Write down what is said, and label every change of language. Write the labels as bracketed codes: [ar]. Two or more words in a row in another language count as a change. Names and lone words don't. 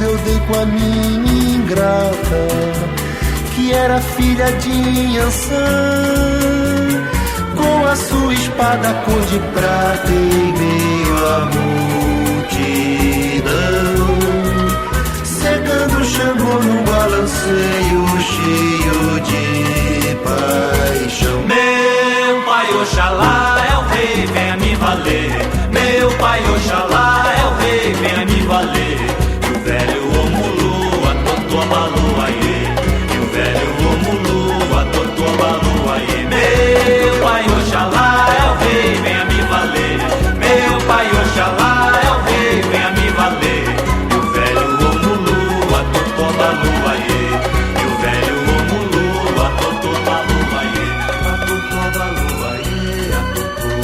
[pt] eu dei com a minha ingrata, que era filha de Iansã, com a sua espada cor de prata em meio à multidão, secando o Xangô num balanceio cheio de paixão. Meu pai Oxalá é o rei, venha me valer. Meu pai Oxalá é o rei, venha me valer. E o velho Omulu, [yo] atotobalu, aie. [pt] E o velho Omulu, [yo] atotobalu, aie. [pt] Meu pai Oxalá é o rei, venha me valer. Meu pai Oxalá é o rei, venha me valer. E o velho Omulu, [yo] atotobalu, aie. [pt] E o velho Omulu, [yo] atotobalu, aie. Atotobalu, aie, atotobalu.